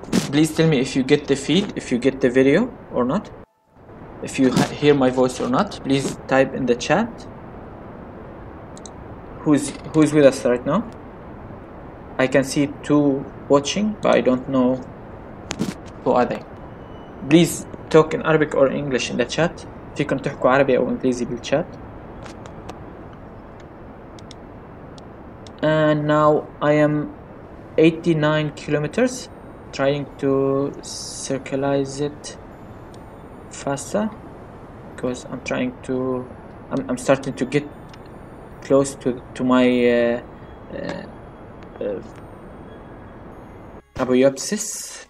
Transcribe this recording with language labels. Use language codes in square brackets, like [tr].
[en] Please tell me if you get the feed, if you get the video or not, if you hear my voice or not. Please type in the chat who's with us right now. I can see 2 watching, but I don't know who are they. Please talk in Arabic or English in the chat. [ar] فيكم تحكوا عربي أو إنجليزي بالchat. [en] And now I am 89 kilometers, trying to circularize it faster because I'm trying to. I'm starting to get close to my apoapsis.